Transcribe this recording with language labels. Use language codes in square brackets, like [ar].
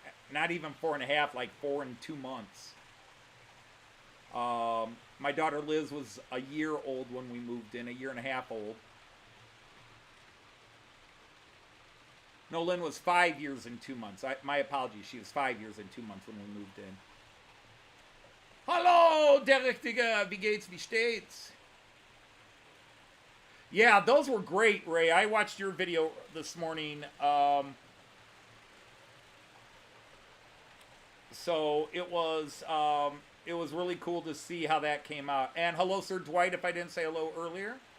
[en] Not even 4.5, like 4 and 2 months. My daughter Liz was a year old when we moved in, a year and a half old. No, Lynn was 5 years and 2 months. My apologies, she was 5 years and 2 months when we moved in. [de] Hallo, der Richtige, wie geht's, wie steht's? [en] Yeah, those were great, Ray. I watched your video this morning. So it was really cool to see how that came out. And hello, Sir Dwight, if I didn't say hello earlier.